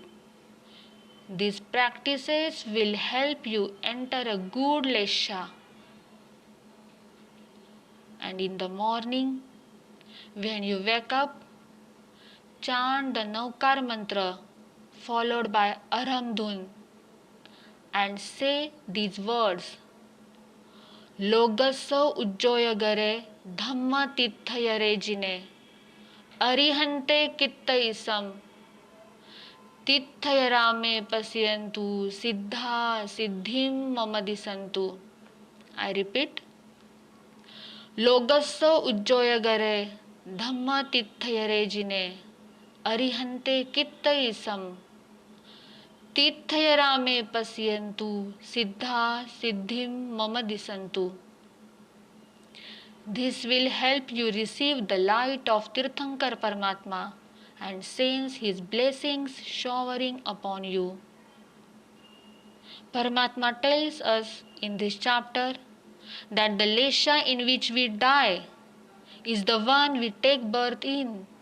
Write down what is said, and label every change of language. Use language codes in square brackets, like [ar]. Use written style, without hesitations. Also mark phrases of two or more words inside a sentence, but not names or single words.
[en] These practices will help you enter a good Leysha. And in the morning, when you wake up, chant the Naukar mantra followed by Arham Dhun and say these words: [pra] लोगस उज्जोयगरे धम्म तिथयरे जिणे अरिहंते कित्तइसं तिथयरामे पस्यन्तु सिद्ध सिद्धिं ममदिसन्तु. [en] I repeat. [pra] लोगस उज्जोयगरे धम्म तिथयरे जिणे अरिहंते कित्तइसं तिथयरामे पस्यन्तु सिद्ध सिद्धिं ममदिसन्तु. [en] This will help you receive the light of Tirthankar Paramatma and sense his blessings showering upon you. Paramatma tells us in this chapter that the Leysha in which we die is the one we take birth in.